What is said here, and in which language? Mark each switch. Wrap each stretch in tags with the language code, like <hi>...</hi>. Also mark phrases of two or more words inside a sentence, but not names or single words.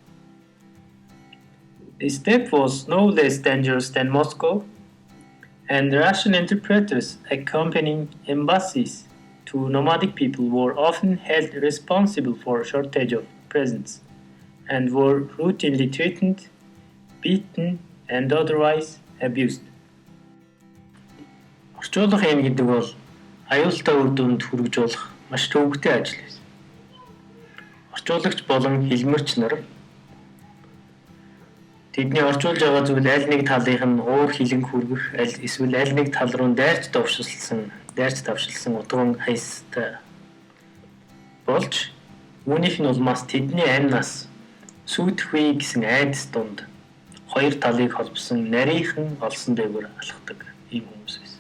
<en>The step was no less dangerous than Moscow, and Russian interpreters accompanying embassies to nomadic people were often held responsible for a shortage of presents and were routinely threatened, beaten, and otherwise abused.</en> <mn>Орчуулга юм гэдэг бол аюултай үр дүнд хүргэж болох маш төвөгтэй ажил байсан. Орчуулагч болон хэлмэрч нар тэдний орчуулж байгаа зүйл аль нэг талынх нь уур хилэн хүргэх, эсвэл аль нэг тал руу дайрч довшилсан дайрч давшилсан удган хаястай болж үүнийх нь улмаас тэдний амь нас сүйдэх үе гэсэн айдас дунд хоёр талыг холбосон нарийнхан олсон дээгүүр алхдаг ийм хүмүүс байсан.</mn>